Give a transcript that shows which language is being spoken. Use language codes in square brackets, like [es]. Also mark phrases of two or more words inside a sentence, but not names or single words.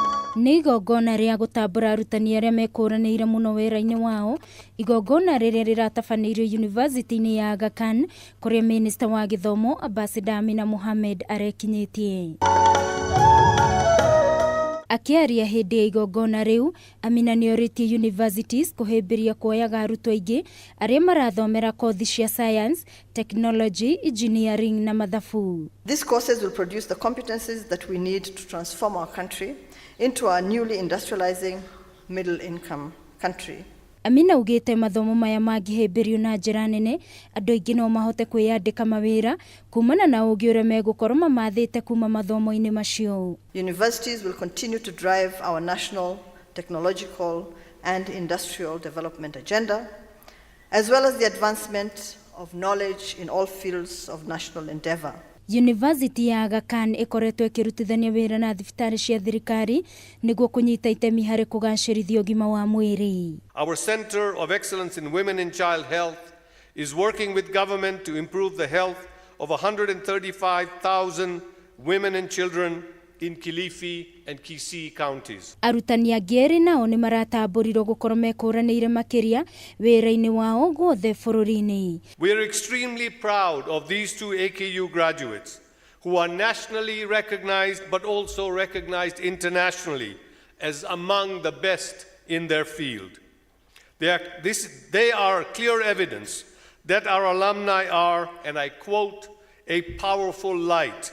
[ki] Nĩ igongona rĩa gũtambũra arutani arĩa mekũranĩire mũno wĩra-inĩ wao, igongona rĩrĩa rĩratabanĩirio yunivasĩtĩ-inĩ ya Agha Khan, kũrĩa Minista wa githomo Amina Mohammed arekinyĩtie. Akĩaria hĩndĩ ya igongona rĩu, Amina nioritie universities kũhĩmbĩria kuoyaga arutwo aingĩ arĩa marathomera kothi cia [en] science, technology, engineering [ki] na mathabu. [en] These courses will produce the competencies that we need to transform our country into a newly industrializing middle income country. [ki] Amina augite mathomo maya mangĩhĩmbĩrio na njira nene, andu aingĩ no mahote kwiyandika mawira kumana na ũgĩ ũrĩa megũkorwo mamathĩte kuma mathomo-inĩ macio. [en] Universities will continue to drive our national technological and industrial development agenda, as well as the advancement of knowledge in all fields of national endeavor. [ki] University ya Agha Khan ĩkoretwo ĩkĩrutithania wĩra na thibitarĩ cia thirikari nĩguo kũnyita itemi harĩ kũgacĩrithia ũgima wa mwĩrĩ. [en] Our Center of Excellence in Women and Child Health is working with government to improve the health of 135,000 women and children in Kilifi and Kisii counties. [ki] Arutani angĩ erĩ nao nĩ maratambũrirwo gũkorwo mekũranĩire makĩria wĩra-inĩ wao guothe bũrũri-inĩ. [en] We are extremely proud of these two AKU graduates who are nationally recognized but also recognized internationally as among the best in their field. They are clear evidence that our alumni are, and I quote, a powerful light.